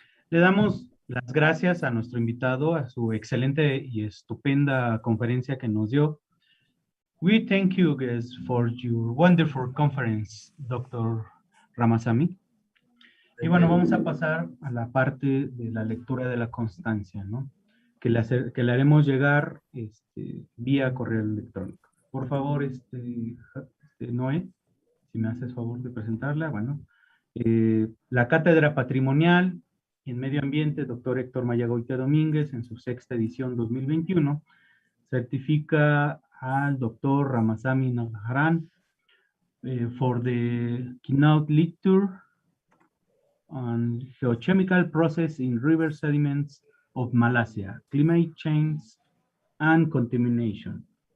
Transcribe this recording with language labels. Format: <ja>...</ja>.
<es>Le damos las gracias a nuestro invitado, a su excelente y estupenda conferencia que nos dio.</es> <en>We thank you guys for your wonderful conference, Dr. Ramasamy.</en> <es>Y bueno, vamos a pasar a la parte de la lectura de la constancia, ¿no? Que le haremos llegar vía correo electrónico. Por favor, Noé, si me haces favor de presentarla. Bueno, la Cátedra Patrimonial en Medio Ambiente, doctor Héctor Mayagoitia Domínguez, en su 6ª edición 2021, certifica al doctor Ramasamy Nagarajan</es> <en>for the keynote lecture on Geochemical Process in River Sediments of Malasia, Climate Change and Contamination.</en>